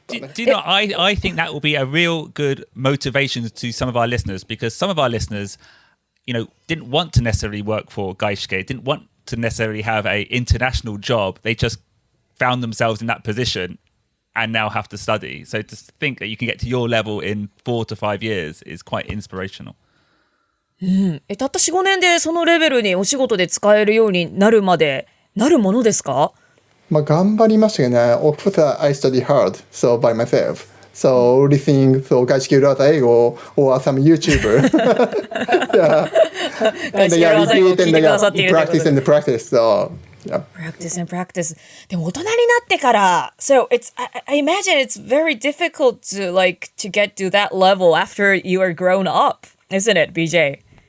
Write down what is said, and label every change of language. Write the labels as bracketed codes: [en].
[en] Do you know, I think that will be a real good motivation to some of our listeners, because some of our listeners, didn't want to necessarily work for 外資系, didn't want to necessarily have an international job. They just found themselves in that position and now have to study. So to think that you can get to your level in 4 to 5 years is quite inspirational. [ja] たった 4,5 年でそのレベルにお仕事で使えるようになるまでなるものですか？頑張りましたけどね。 [en] Of course, I study hard, so by myself. So listening to 外資系裏技英語 or some YouTuber. And repeat and practice and practice. So, Practice and practice. [ja] でも大人になってから、 [en] so I imagine it's very difficult to get to that level after you are grown up, isn't it, BJ?